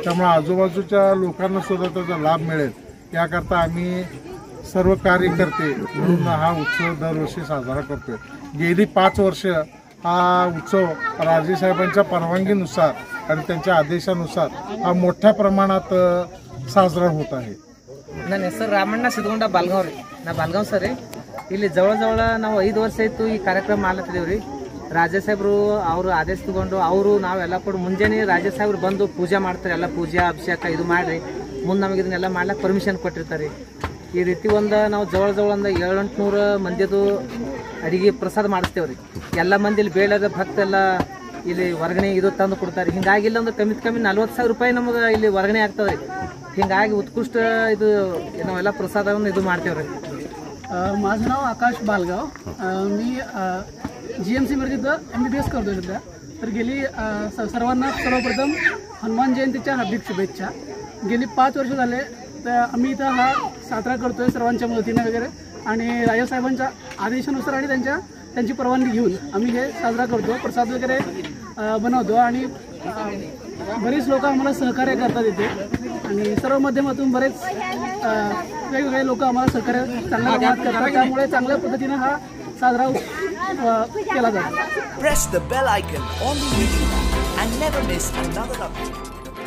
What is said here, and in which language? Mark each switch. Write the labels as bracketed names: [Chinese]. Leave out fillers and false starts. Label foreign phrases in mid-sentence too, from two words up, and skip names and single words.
[Marathi] त्यामुळे आजूबाजूच्या लोकांना सुद्धा त्याचा लाभ मिळेल याकरता आम्ही सर्व कार्यकर्ते मिळून हा उत्सव दरवर्षी साजरा करतोय. गेली 5 वर्ष हा उत्सव राजेसाहेबांच्या परवानगीनुसार आणि त्यांच्या आदेशानुसार हा मोठ्या प्रमाणात साजरा होत आहे. [Kannada] ನನ್ನ ಹೆಸರು ರಾಮಣ್ಣ ಸಿದ್ಗೊಂಡ ಬಾಲ್ಗಾಂವ್ ರೀ. ನಾ ಬಾಲ್ಗಾಂವ್ ಸರ್ ರೀ. ಇಲ್ಲಿ ಜವಳ ನಾವು 5 ವರ್ಷ ಆಯಿತು ಈ ಕಾರ್ಯಕ್ರಮ ಮಾಡ್ಲತ್ತಿದ್ದೀವಿ ರೀ. ರಾಜಸಾಹೇಬರು ಅವರು ಆದೇಶ ತಗೊಂಡು ಅವರು ನಾವೆಲ್ಲ ಕೂಡ ಮುಂಜಾನೆ ರಾಜಸಾಹೇಬ್ರು ಬಂದು ಪೂಜೆ ಮಾಡ್ತಾರೆ. ಎಲ್ಲ ಪೂಜೆ ಅಭಿಷೇಕ ಇದು ಮಾಡಿರಿ ಮುಂದೆ ನಮಗೆ ಇದನ್ನೆಲ್ಲ ಮಾಡ್ಲಿಕ್ಕೆ ಪರ್ಮಿಷನ್ ಕೊಟ್ಟಿರ್ತಾರೆ. ಈ ರೀತಿ ನಾವು ಜವಳ ಒಂದು 700-800 ಮಂದಿದು ಅಡಿಗೆ ಪ್ರಸಾದ ಮಾಡಿಸ್ತೇವೆ ರೀ. ಎಲ್ಲ ಮಂದಿಲಿ ಬೇಡದ ಭಕ್ತೆಲ್ಲ ಇಲ್ಲಿ ಹೊರಗಣೆ ಇದು ತಂದು ಕೊಡ್ತಾರೆ. ಹಿಂಗಾಗಿ ಇಲ್ಲ ಅಂದ್ರೆ ಕಮ್ಮಿ 40,000 ರೂಪಾಯಿ ನಮಗೆ ಇಲ್ಲಿ ಹೊರಗಣೆ ಆಗ್ತದೆ ರೀ. ಹಿಂಗಾಗಿ ಉತ್ಕೃಷ್ಟ ಇದು ನಾವೆಲ್ಲ ಪ್ರಸಾದವನ್ನು ಇದು ಮಾಡ್ತೇವೆ ರೀ. [Marathi] माझं नाव आकाश बालगाव. मी GMC मध्ये इथं MBBS करतो सध्या. तर गेली सर्वांना सर्वप्रथम हनुमान जयंतीच्या हार्दिक शुभेच्छा. गेली 5 वर्ष झाले तर आम्ही इथं हा साजरा करतोय सर्वांच्या मदतीने वगैरे आणि राजासाहेबांच्या आदेशानुसार आणि त्यांची परवानगी घेऊन आम्ही हे साजरा करतो. प्रसाद वगैरे बनवतो आणि बरेच लोक आम्हाला सहकार्य करतात इथे आणि सर्व माध्यमातून बरेच वेगवेगळे लोक आम्हाला सहकार्य चांगल्या प्रमाणात करतात. त्यामुळे चांगल्या पद्धतीने हा साजरा केला जातो. [English] Press the bell icon on the video and never miss another update.